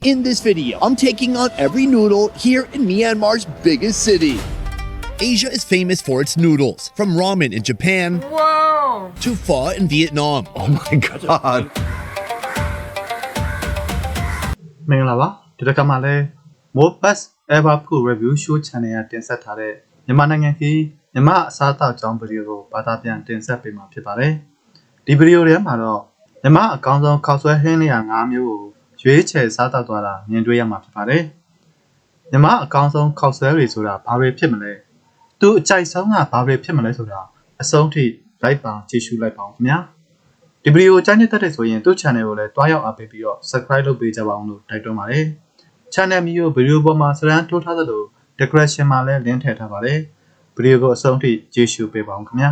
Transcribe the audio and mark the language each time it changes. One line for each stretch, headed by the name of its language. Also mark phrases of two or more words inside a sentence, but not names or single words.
English: In this video, I'm taking on every noodle here in Myanmar's biggest city. Asia is famous for its noodles, from ramen in Japan to pho in Vietnam. Oh my god.
Burmese: မင်္ဂလာပါဒီတစ်ခါမှလည်း More Best Ever Food Review Show Channel ကတင်ဆက်ထားတဲ့မြန်မာနိုင်ငံကြီးမြန်မာအစားအသောက်ကြောင်းဗီဒီယိုကိုဘာသာပြန်တင်ဆက်ပေးမှာဖြစ် ပါတယ်ဒီဗီဒီယိုထဲမှာတော့မြန်မာအကောင်းဆုံးခောက်ဆွဲဟင်းလျာ5မျိုးကိုရွေးချယ်စားသောက်သွားတာမြင်တွေ့ရမှာဖြစ်ပါတယ်မြန်မာအကောင်းဆုံးခောက်ဆွဲတွေဆိုတာဘာတွေဖြစ်မလဲသူအကြိုက်ဆုံးကဘာတွေဖြစ်မလဲဆိုတာအဆုံးထိလိုက်ပါကြည့်ရှုလိုက်ပါဦးခင်ဗျာဒီဗီဒီယိုကြိုက်နေတဲ့ဆိုရင်သူ့ channel ကိုလည်းတွားရောက်အားပေးပြီးတော့ subscribe လုပ်ပေးကြပါအောင်လို့တိုက်တွန်းပါတယ် channel မျိုးဗီဒီယိုပေါ်မှာစရန်ထိုးထားသလို decoration မှာလည်း link ထည့်ထားပါတယ်ဗီဒီယိုကိုအဆုံးထိကြည့်ရှုပေးပါအောင်ခင်ဗျာ